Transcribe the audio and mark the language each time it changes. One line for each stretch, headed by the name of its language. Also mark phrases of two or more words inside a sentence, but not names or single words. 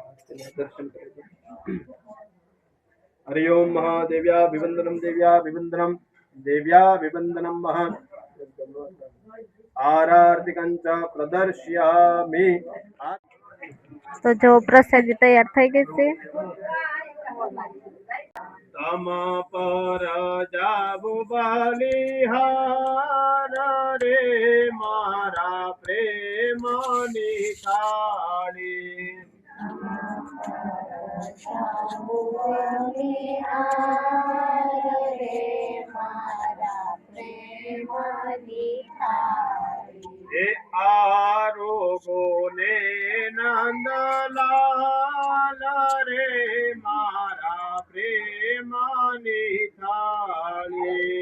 Hindi: दर्शन करेंगे।
Sanskrit: हरि ओम महादेव्याभिवंदनम देव्याभिवंदनम देव्याभिवंदनम महा आरतिकंच प्रदर्शयामि।
Gujarati: તો જો પ્રસાદી તૈયાર થઈ ગઈ છે. તમ પર જાબુ બલિહાર રે મારા પ્રેમ નિખાડી। હે આરોગો ને નંદલાલ રે મારા પ્રેમ નિખાડી।